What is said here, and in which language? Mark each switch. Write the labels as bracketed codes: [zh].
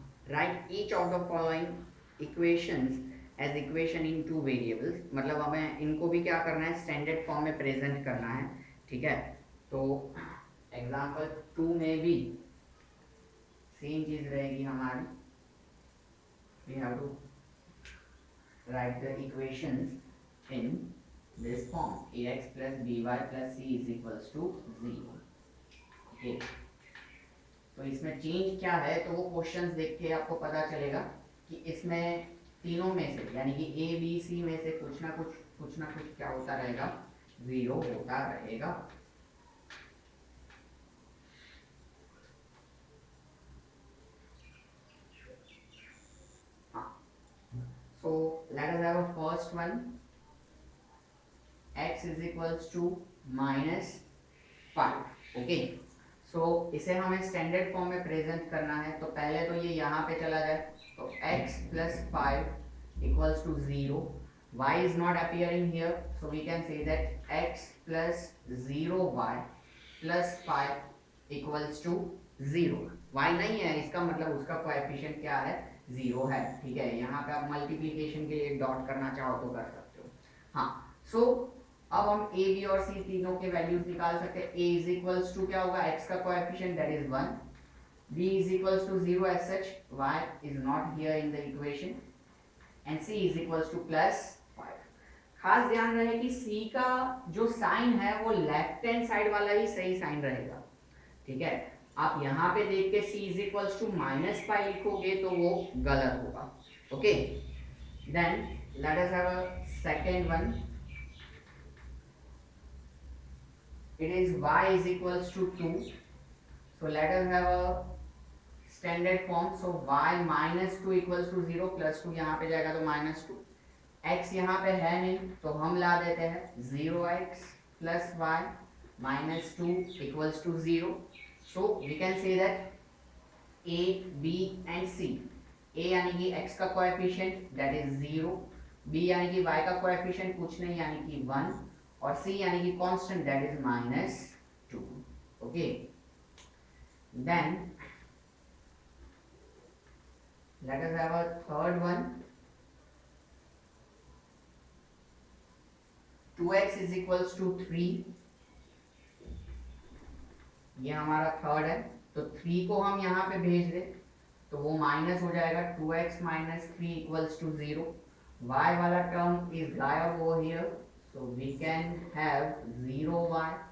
[en] Write each of the following equations as equation in two variables. [hi] मतलब हमें इनको भी क्या करना है, स्टैंडर्ड फॉर्म में प्रेजेंट करना है. ठीक है, तो एग्जाम्पल 2 में भी सेम चीज रहेगी हमारी. [en] We have to write the equations in this form: ax plus by plus c is equals to 0. okay. [hi] तो इसमें चेंज क्या है, तो वो क्वेश्चंस देख के आपको पता चलेगा कि इसमें तीनों में से यानी कि ए बी सी में से कुछ ना कुछ क्या होता रहेगा, 0 होता रहेगा. [en] हाँ, so let us have a first one. x is equals to -5. [hi] Okay, सो इसे हमें स्टैंडर्ड फॉर्म में प्रेजेंट करना है. तो पहले तो ये यहाँ पे चला जाए, तो [en] x plus 5 equals to 0. y is not appearing here, so we can say that x plus 0y plus 5 equals to 0. [hi] y नहीं है, इसका मतलब उसका कोएफिशिएंट क्या है, 0 है. ठीक है, यहाँ पे आप मल्टीप्लिकेशन के लिए डॉट करना चाहो तो कर सकते हो. हाँ, सो अब हम a b और c तीनों के वैल्यूज निकाल सकते हैं. a इज इक्वल्स टू क्या होगा, x का coefficient that is 1. [en] b is equals to 0 as such, y is not here in the equation, and c is equals to plus 5. [hi] खास ध्यान रहे कि c का जो साइन है वो लेफ्ट हैंड साइड वाला ही सही साइन रहेगा, ठीक है। आप यहाँ पे देख के c is equals to minus pi लिखोगे तो वो गलत होगा, okay. [en] then let us have a second one, it is y is equals to 2, so let us have a standard form, so y minus 2 equals to 0, [hi] plus 2 यहाँ पे जाएगा तो minus 2, x यहाँ पे है नहीं तो हम ला देते हैं 0x plus y minus 2 equals to 0, [en] so we can say that [hi] a b and c, a यानी कि x का कोएफिशिएंट दैट इज 0, b यानी कि y का कोएफिशिएंट कुछ नहीं यानी कि 1, और c यानी कि constant that is minus 2, okay. Then [en] let us have a third one, 2x is equals to 3, [hi] ये हमारा थर्ड है, तो 3 को हम यहाँ पे भेज दें तो वो माइनस हो जाएगा, 2x minus 3 equals to 0, y वाला टर्म इज गायब over here, [en] so we can have 0y